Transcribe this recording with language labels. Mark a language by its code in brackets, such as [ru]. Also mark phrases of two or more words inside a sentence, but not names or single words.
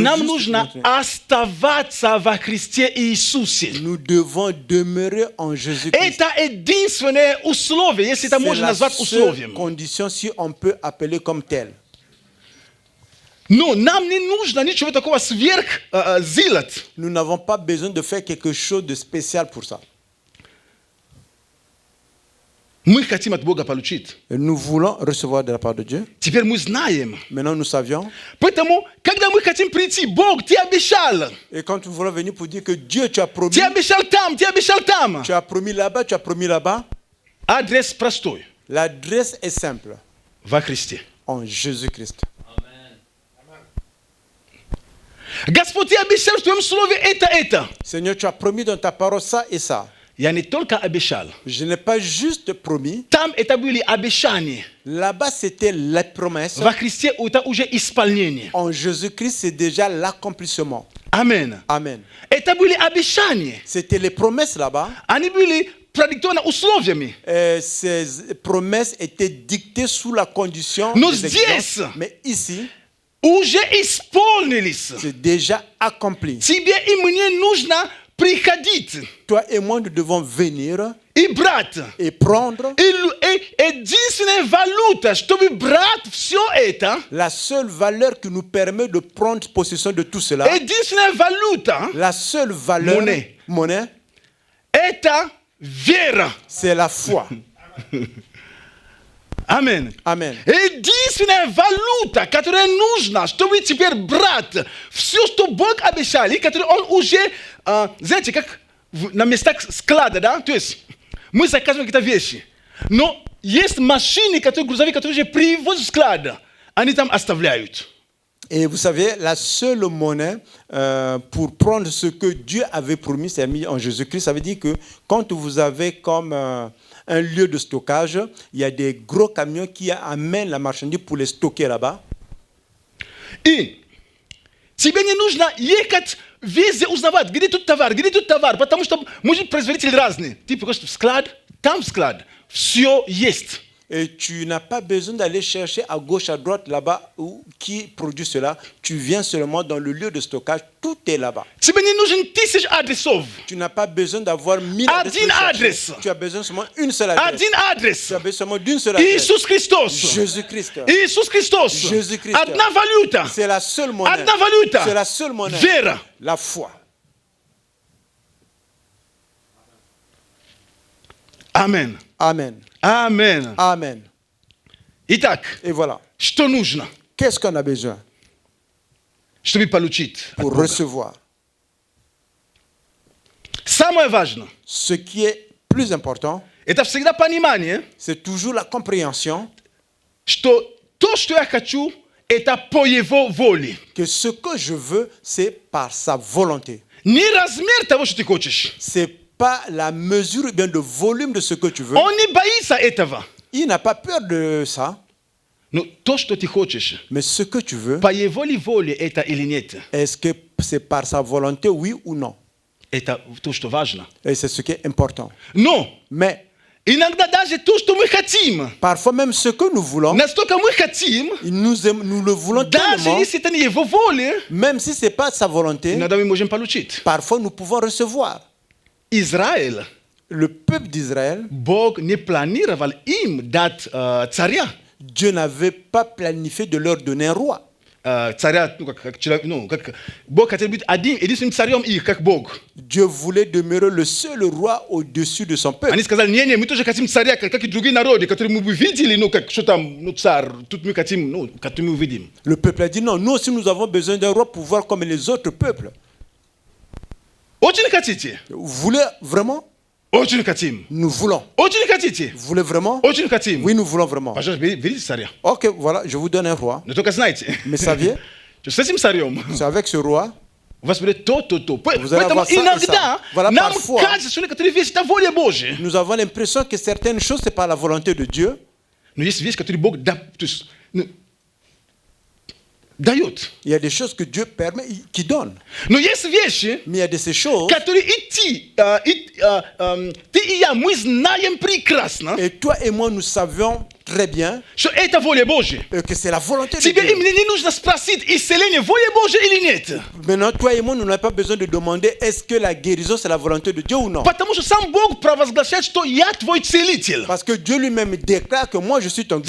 [ru] Нам [fr] juste [ru] нужно [fr] montrer. [ru] оставаться во Христе Иисусе. [fr] Nous devons demeurer en Jésus-Christ. [ru] Это единственное условие, если это [fr] C'est [ru] можно [fr] la [ru] назвать [fr] seule [ru] условием. [fr] condition si on peut appeler comme tel. [ru] Но нам не нужно ничего такого сделать. [fr] Nous n'avons pas besoin de faire quelque chose de spécial pour ça. [ru] Мы хотим от Бога получить. [fr] Nous voulons recevoir de la part de Dieu. [ru] Теперь мы знаем. [fr] Maintenant, nous savions. [ru] Поэтому, когда мы хотим прийти, Бог, ты обещал. [fr] Et quand nous voulons venir pour dire que Dieu, tu as promis, [ru] Ты обещал там, ты обещал там. [fr] tu as promis là-bas, tu as promis là-bas, [ru] Адрес простой. [fr] l'adresse est simple. [ru] Во Христе. [fr] En Jésus-Christ. [ru] Господь, ты обещал в твоем слове это. [fr] Seigneur, tu as promis dans ta parole ça et ça. [ru] Я не только обещал. [fr] Je n'ai pas juste promis. [ru] Там это были обещания. [fr] Là-bas, c'était la promesse. [ru] Во Христе это уже исполнение. [fr] En Jésus-Christ, c'est déjà l'accomplissement. [ru] Амен. [fr] Amen. [ru] Это были обещания. [fr] C'était les promesses là-bas. [ru] Они были предиктованы на условиями. [fr] Ces promesses étaient dictées sous la condition Nous des exigences. disons. Mais ici, [ru] Уже исполнились. [fr] c'est déjà accompli. [ru] Тебе и мне нужно приходить [fr] Toi et moi, nous devons venir [ru] и брать. [fr] et prendre. [ru] Единственная валюта, чтобы брать все это, [fr] La seule valeur qui nous permet de prendre possession de tout cela, [ru] единственная валюта, [fr] la seule valeur, monnaie, [ru] это вера. [fr] c'est la foi. [ru] Amen. [fr] Amen. [ru] Единственная валюта, которая нужна, чтобы теперь брать все, что Бог обещал, и которую Он уже, знаете, как на местах склада, да? То есть мы заказываем какие-то вещи, но есть машины, грузовики, которые уже привозят в склад, они там оставляют. [fr] Et vous savez, la seule monnaie pour prendre ce que Dieu avait promis, c'est mis en Jésus-Christ. Ça veut dire que quand vous avez comme un lieu de stockage, il y a des gros camions qui amènent la marchandise pour les stocker là-bas. [ru] И тебе не нужно ехать везде узнавать, где тут товар, потому что, может, производители разные. Ты приходишь в склад, там склад, все есть. [fr] Et tu n'as pas besoin d'aller chercher à gauche, à droite, là-bas, qui produit cela. Tu viens seulement dans le lieu de stockage, tout est là-bas. [ru] Тебе не нужен 1000 адресов. [fr] Tu n'as pas besoin d'avoir 1000 adresses. [ru] Один адрес. [fr] Tu as besoin seulement une seule adresse. [ru] Один адрес. [fr] Tu as besoin seulement d'une seule adresse. [ru] Иисус Христос. [fr] Jésus-Christ. [ru] Иисус Христос. [fr] Jésus-Christ. [ru] Одна валюта. [fr] C'est la seule monnaie. [ru] Одна валюта. [fr] C'est la seule monnaie. [ru] Вера. [fr] La foi. [ru] Амен. [fr] Amen. [ru] Амен. [fr] Amen. [ru] Итак, [fr] Et voilà. [ru] что нужно, [fr] Qu'est-ce qu'on a besoin [ru] чтобы получить? [fr] pour recevoir? [ru] Самое важное, [fr] Ce qui est plus important, [ru] это всегда понимание, [fr] c'est toujours la compréhension [ru] что то, что я хочу, это по Его воле. [fr] que ce que je veux, c'est par sa volonté. [ru] Не размер того, что ты хочешь. [fr] C'est pas la mesure ou bien le volume de ce que tu veux. [ru] Он не боится этого. [fr] Il n'a pas peur de ça, [ru] Но то, что ты хочешь, [fr] mais ce que tu veux, [ru] по Его ли воле это или нет, [fr] est-ce que c'est par sa volonté, oui ou non? [ru] это то, что важно. [fr] Et c'est ce qui est important. [ru] Но [fr] Mais [ru] иногда даже то, что мы хотим, [fr] parfois même ce que nous voulons, [ru] настолько мы хотим, [fr] nous le voulons [ru] даже [fr] tellement, [ru] если это не Его воля, [fr] même si ce n'est pas sa volonté, [ru] иногда мы можем получить. [fr] parfois nous pouvons recevoir. [ru] Израиль, [fr] Le peuple d'Israël, [ru] Бог не планировал им дать царя. [fr] Dieu n'avait pas planifié de leur donner un roi. [ru] Царя, как человек, как Бог хотел быть единственным царем их, как Бог. [fr] Dieu voulait demeurer le seul roi au-dessus de son peuple. [ru] Они сказали, не, мы тоже хотим царя, как и другие народы, которые мы бы видели, как что там, царь, тут мы хотим, который мы увидим. [fr] Le peuple a dit non, nous aussi nous avons besoin d'un roi pour voir comme les autres peuples. [ru] Очень хотите? [fr] Vous voulez vraiment? [ru] Очень хотим. [fr] Nous voulons. [ru] Очень хотите? [fr] Vous voulez vraiment? [ru] Очень хотим. [fr] Oui, nous voulons vraiment. [ru] Пожалуйста, берите царя. [fr] Ok, voilà, je vous donne un roi. [ru] Но только знайте, [fr] Mais saviez, [ru] что с этим царем [fr] c'est avec ce roi, [ru] у вас будет то. [fr] Vous allez [ru] Поэтому [fr] avoir ça et [ru] иногда [fr] ça. Voilà, [ru] нам [fr] parfois. [ru] кажется, что некоторые вещи это воля Божья. [fr] nous avons l'impression que certaines choses, ce n'est pas la volonté de Dieu. [ru] Но есть вещи, которые Бог дает. [fr] Il y a des choses que Dieu permet, qui donne. [ru] Но есть вещи, [fr] Mais il y a de ces choses, [ru] которые ты и я, мы знаем прекрасно, [fr] et toi et moi, nous savions très bien [ru] что это воля Божья. [fr] que c'est la volonté de [ru] Тебе и [fr] Dieu. [ru] мне не нужно спросить, исцеление воля Божья или нет. [fr] Maintenant, toi et moi, nous n'avons pas besoin de demander est-ce que la guérison, c'est la volonté de Dieu ou non. [ru] Потому что сам Бог провозглашает, что я твой целитель. [fr] Parce que Dieu lui-même déclare que moi, je suis ton